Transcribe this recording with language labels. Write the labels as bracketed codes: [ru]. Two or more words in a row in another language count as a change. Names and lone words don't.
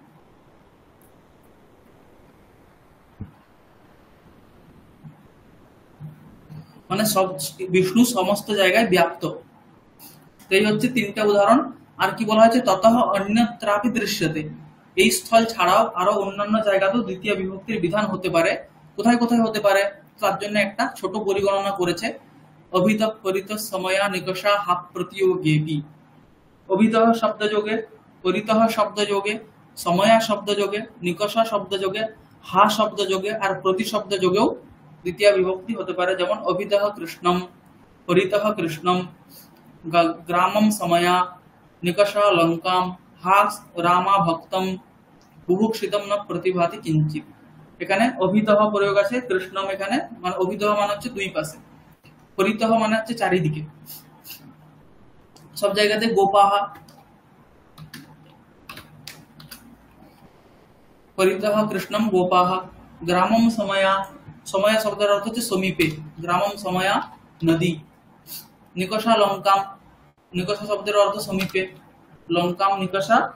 [bn] মানে সব বিষ্ণু সমস্ত জায়গায় ব্যাপ্ত। এই হচ্ছে তিনটা উদাহরণ। আর কি বলা হয়েছে, [sa] ততঃ অন্যত্রাপি দৃশ্যতে, [bn] এই স্থল ছাড়াও আরো অন্যান্য জায়গাতেও দ্বিতীয় বিভক্তির বিধান হতে পারে। কোথায় কোথায় হতে পারে তার জন্য একটা ছোট পরিগণনা করেছে। [sa] অভিতঃ পরিতঃ সময়া নিকষা হাপ প্রতিয়োগেপি, [bn] অভিতঃ শব্দযোগে, পরিতঃ শব্দযোগে, সময়া শব্দযোগে, নিকষা শব্দযোগে, হা শব্দযোগে আর প্রতি শব্দযোগেও দ্বিতীয় বিভক্তি হতে পারে। [sa] যেমন অভিতঃ কৃষ্ণম, পরিতঃ কৃষ্ণম, গ্রামম সময়া, নিকষা লঙ্কাম, হা রামা ভক্তম, বুভুক্ষিতম ন প্রতিভাতি কিঞ্চিত। [bn] এখানে অভিতঃ প্রয়োগ আছে, কৃষ্ণম এখানে মানে অভিতঃ মানে হচ্ছে দুই পাশে, পরিতঃ মানে হচ্ছে চারিদিকে, সব জায়গাতে গোপাহা, [sa] পরিতঃ কৃষ্ণম গোপাহা, গ্রামম সময়া, [bn] সময়া শব্দের অর্থ হচ্ছে সমীপে, [sa] গ্রামম সময়া নদী, নিকষা লঙ্কাম, [bn] নিকষা শব্দের অর্থ সমীপে, [sa] লঙ্কাম নিকষা